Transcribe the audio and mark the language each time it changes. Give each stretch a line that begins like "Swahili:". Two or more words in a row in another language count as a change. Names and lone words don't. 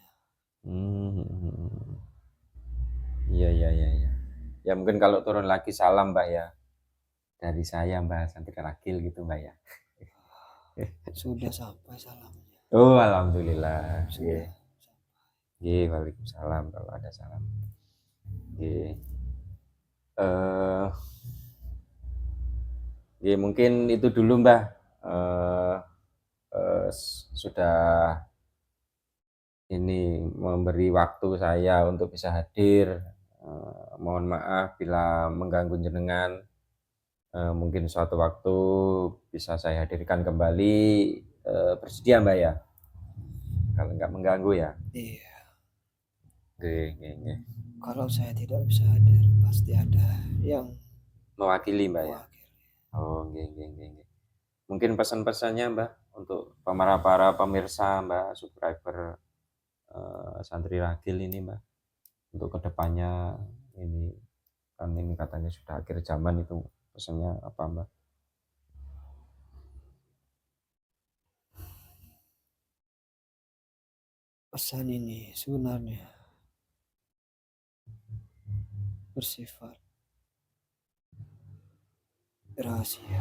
Indonesian: Hmm. Iya iya iya iya. Ya mungkin kalau turun lagi salam, Mbak, ya? Dari saya, Mbak Santi Ragil gitu, Mbak, ya? Sudah sampai salamnya. Oh, alhamdulillah. Sudah Nggih. sampai. Nggih, waalaikumsalam kalau ada salam. Nggih. Eh, nggih mungkin itu dulu, Mbah. Eh, sudah ini memberi waktu saya untuk bisa hadir. Mohon maaf bila mengganggu jenengan. Mungkin suatu waktu bisa saya hadirkan kembali. Bersedia, Mbak, ya? Kalau nggak mengganggu ya. Iya,
Javanese: Nggih nggih nggih.
Indonesian: kalau saya tidak bisa hadir, pasti ada yang Mewakili, Mbak, ya? mewakili.
Javanese: Oh, nggih nggih nggih nggih.
Indonesian: Mungkin pesan-pesannya, Mbak, untuk para pemirsa, Mbak, subscriber, Santri Ragil ini, Mbak, untuk kedepannya ini, kan ini katanya sudah akhir zaman itu, pesannya apa, Mbak? Pesan ini sebenarnya bersifat rahasia,